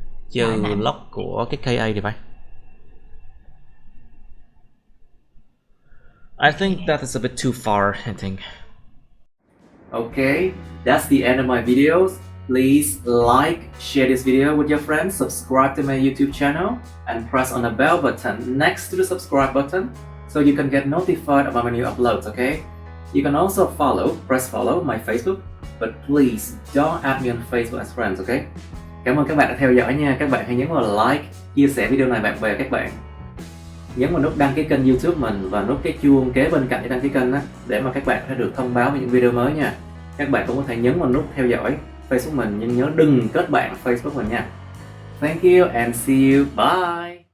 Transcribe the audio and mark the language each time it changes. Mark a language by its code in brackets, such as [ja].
[vi] Trừ log của cái Ka thì phải. [en] I think that is a bit too far, I think. Okay, that's the end of my videos. Please like, share this video with your friends, subscribe to my YouTube channel, and press on the bell button next to the subscribe button so you can get notified about my new uploads, okay? You can also press follow my Facebook, but please don't add me on Facebook as friends, okay? [vi] Cảm ơn các bạn đã theo dõi nha. Các bạn hãy nhấn vào like, chia sẻ video này bạn bè các bạn. Nhấn vào nút đăng ký kênh YouTube mình và nút cái chuông kế bên cạnh để đăng ký kênh đó, để mà các bạn có thể được thông báo về những video mới nha. Các bạn cũng có thể nhấn vào nút theo dõi Facebook mình, nhưng nhớ đừng kết bạn Facebook mình nha. [en] Thank you and see you. Bye.